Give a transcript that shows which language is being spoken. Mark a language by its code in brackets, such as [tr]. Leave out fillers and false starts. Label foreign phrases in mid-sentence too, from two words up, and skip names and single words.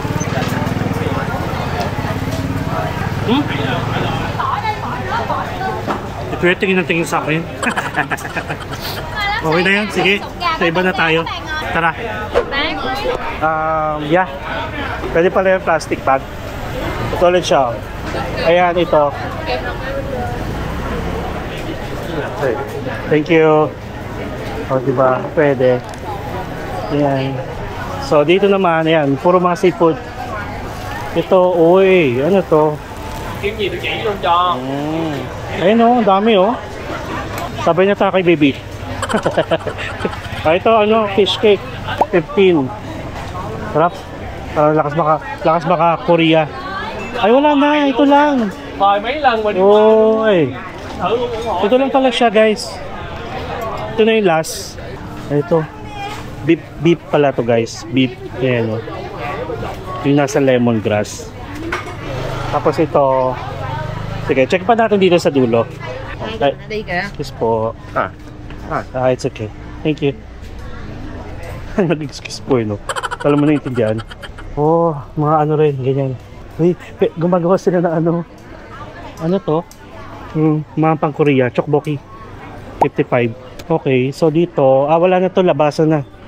[tl] Ito yung tingin sa akin. Okay na yan, sige. Sa iba na tayo. Tara. [en] Yeah. [tl] Pwede pala yung [en] plastic bag. [tl] Ito ulit siya. Ayan, ito. [en] Okay. Thank you. [tl] O, diba? Pwede. Ayan. So, dito naman, ayan. Puro mga seafood. Ito, uy. Ano to? [vi] Kiếm gì tôi chỉ luôn cho. [tl] Ayun o, dami o. Sabay niya tayo kay baby. Ito, ano, [en] fish cake. [tl] 15. Sarap. Parang lakas baka Korea. Ay, wala na. Ito lang. [vi] Mời mấy lần mình [tl] Oy. [vi] thử luôn ủng hộ. [tl] Ito lang pala siya, guys. Ito na yung last. Ito. Beef pala to, guys. Beef. Ayan o. Yung nasa lemongrass. Tapos ito. Sige, check pa natin dito sa dulo. [vi] Đây kìa. [tl] Excuse po. [en] It's okay. Thank you. [tl] Nag-excuse po no. Alam mo na intindihan. Oh, mga ano rin, ganyan. Uy, gumagawa sila ng ano. Ano to? Mga pang Korea, chokboki. 55. Okay, so dito, wala na to, labasan na.